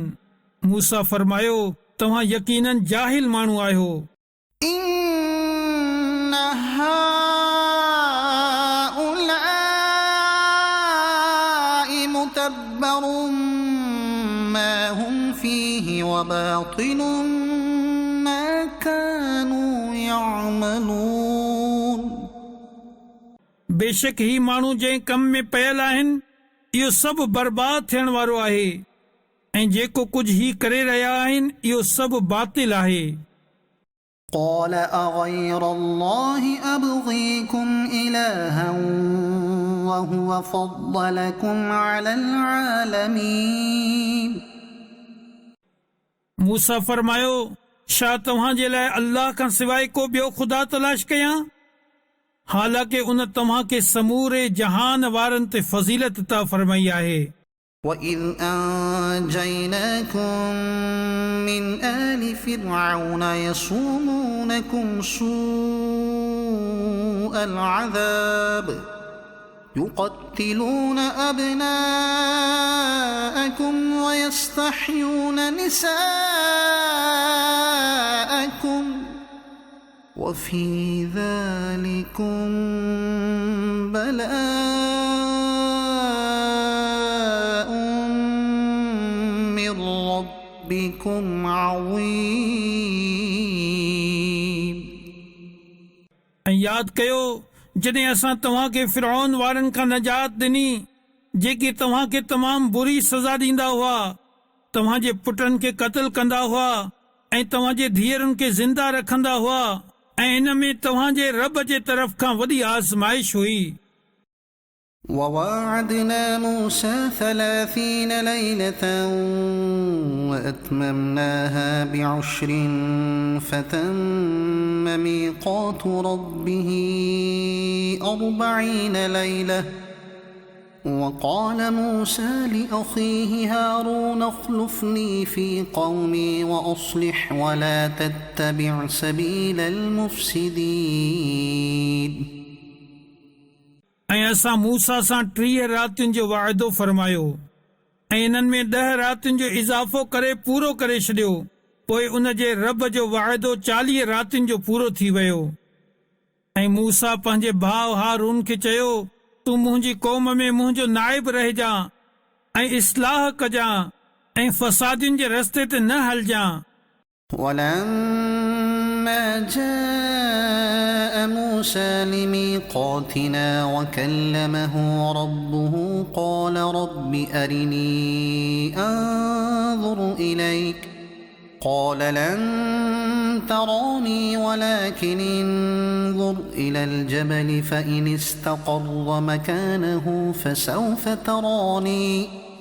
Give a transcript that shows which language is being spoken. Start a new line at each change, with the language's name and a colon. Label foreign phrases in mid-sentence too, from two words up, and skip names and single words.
Sindhi: मूसा फरमायो तव्हां यकीनन जाहिल माण्हू आहियो।
Arabic: إن هؤلاء متبر ما هم فيه وباطل ما كانوا يعملون
Sindhi: बेशक ही माण्हू जंहिं कम में पयल आहिनि इहो सभु बर्बाद थियण वारो आहे ऐं जेको कुझु ही करे रहिया आहिनि इहो सभु बातिल आहे।
Arabic: قال أغير الله أبغيكم إلها وهو فضلكم على العالمين
Sindhi: मूसा फरमायो छा तव्हां जे लाइ अल्लाह खां सवाइ को ॿियो ख़ुदा तलाश कयां हालांकि उन तव्हां खे समूरे जहान वारनि ते फज़ीलत अता फरमाई आहे।
Arabic: وإذ أنجيناكم من آل فرعون يصومونكم سوء العذاب يقتلون أبناءكم ويستحيون نساءكم وفي ذلكم بلاء من ربكم عظيم
Sindhi: ऐं यादि कयो जॾहिं असां तव्हां खे फ़िरऔन वारनि खां नजात ॾिनी जेकी तव्हां खे तमामु बुरी सज़ा ॾींदा हुआ तव्हां जे पुटनि खे क़त्ल कंदा हुआ ऐं तव्हां जे धीअरुनि खे ज़िंदा रखंदा हुआ ऐं इन में तव्हां जे रब जे तरफ़ खां वॾी आज़माइश हुई।
Arabic: وواعدنا موسى 30 ليلة وأتممناها ب10 فتم ميقات ربه 40 ليلة وقال موسى لأخيه هارون اخلفني في قومي وأصلح ولا تتبع سبيل المفسدين
Sindhi: ऐं असां मूसा सां 30 रातियुनि जो वाइदो फरमायो ऐं इन्हनि में 10 रातियुनि जो इज़ाफ़ो करे पूरो करे छॾियो पोइ उन जे रब जो वाइदो 40 रातियुनि जो पूरो थी वियो। ऐं मूसा पंहिंजे भाउ हारून खे चयो तूं मुंहिंजी क़ौम में मुंहिंजो नाइब रहिजां ऐं इस्लाह कजां ऐं फ़सादियुनि जे रस्ते ते न हलजां।
Arabic: ولما جاء موسى لميقاتنا وكلمه ربه قال رب أرني أنظر إليك قال لن تراني ولكن انظر إلى الجبل فإن استقر مكانه فسوف تراني